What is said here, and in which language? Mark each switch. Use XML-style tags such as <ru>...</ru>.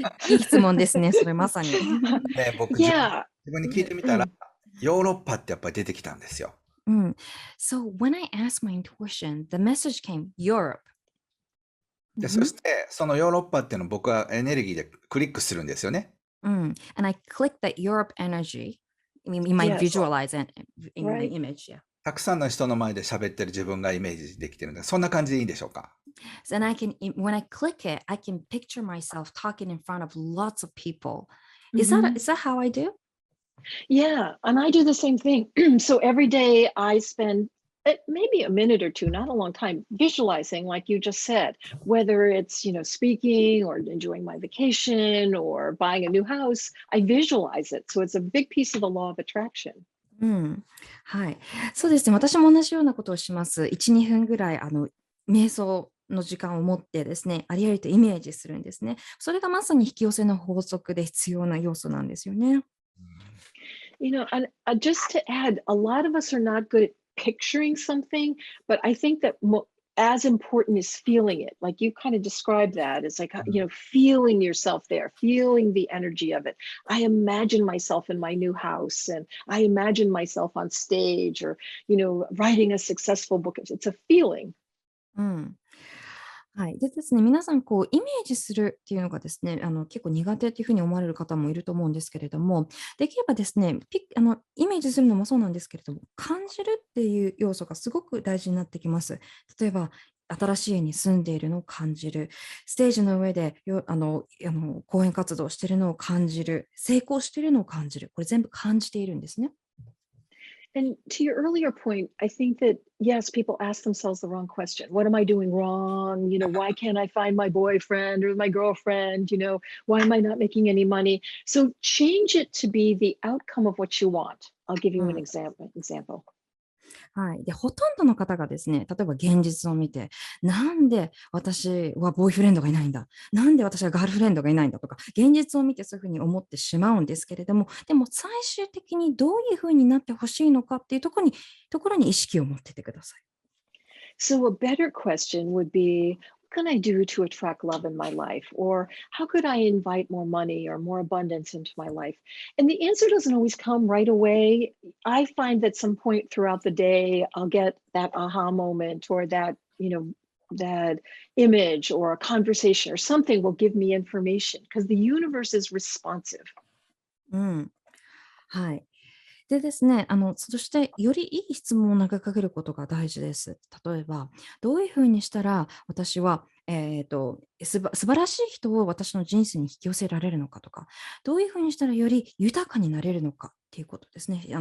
<ja>いい質問ですね、それまさに。ね、僕、</ja> <en>yeah.</en> <ja>自分に聞いてみたら、ヨーロッパってやっぱり出てきたんですよ。うん。</ja> <en>So when I asked my intuition, the message came Europe.</en> <ja>で、そして、そのヨーロッパっていうのを僕はエネルギーでクリックするんですよね。</ja> <en>And I clicked that Europe energy in my Yes. visualize and in my Right. image. Yeah.</en> <ja>たくさんの人の前で喋ってる自分がイメージできてるんで、そんな感じでいいんでしょうか。</ja> <en>So then when I click it, I can picture myself talking in front of lots of people. Is that how I do? Yeah, and I do the same thing. So every day I spend maybe a minute or two, not a long time, visualizing, like you just said, whether it's, speaking or enjoying my vacation or buying a new house, I visualize it. So it's a big piece of the law of attraction.</en> <ja>うん、はい。そうですね。私も同じようなことをします。1、2分ぐらい、瞑想の時間を持ってですね、ありありとイメージするんですね。それがまさに引き寄せの法則で必要な要素なんですよね。</ja> <en>And just to add, a lot of us are not good at picturing something, but I think that as important is feeling it. Like you kind of described that. It's like, feeling yourself there, feeling the energy of it. I imagine myself in my new house and I imagine myself on stage or, writing a successful book. It's a feeling. うん。</en> <ja>はい。でですね、皆さん、イメージするっていうのがですね、結構苦手っていうふうに思われる方もいると思うんですけれども、できればですね、イメージするのもそうなんですけれども、感じるっていう要素がすごく大事になってきます。例えば、新しい家に住んでいるのを感じる、ステージの上で講演活動をしているのを感じる、成功しているのを感じる、これ全部感じているんですね。</ja> <en>And to your earlier point, I think that, yes, people ask themselves the wrong question. What am I doing wrong? Why can't I find my boyfriend or my girlfriend? Why am I not making any money? So change it to be the outcome of what you want. I'll give you an example. はい。で、ほとんどの方がですね、例えば現実を見て、なんで私はボーイフレンドがいないんだ、なんで私はガールフレンドがいないんだとか、現実を見てそういうふうに思ってしまうんですけれども、でも最終的にどういうふうになってほしいのかっていうところに意識を持っててください。 So a better question would be, what can I do to attract love in my life? Or how could I invite more money or more abundance into my life? And the answer doesn't always come right away. I find that some point throughout the day, I'll get that aha moment or that image or a conversation or something will give me information because the universe is responsive.</en> <ja>うん。はい。でですね、そしてよりいい質問を投げかけることが大事です。例えば、どういうふうにしたら私は、素晴らしい人を私の人生に引き寄せられるのかとか、どういうふうにしたらより豊かになれるのかっていうことですね。</ja>